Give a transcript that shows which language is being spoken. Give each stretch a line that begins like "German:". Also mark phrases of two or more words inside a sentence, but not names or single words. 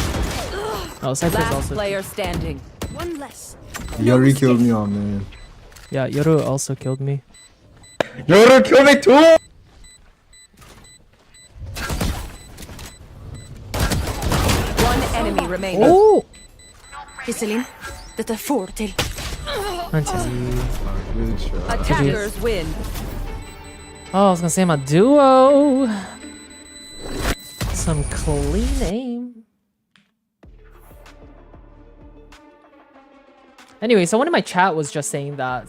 English: Oh, Cypher's Last also. player standing. One less. Yuri killed me on man. Yeah, Yoru also killed me. Yoru killed me too! One enemy remaining. Oh!
Norwegian: Iselin, dette får du til.
English: Good shot. Attackers win. Oh, I was gonna say my duo. some clean aim. Anyway, someone in my chat was just saying that.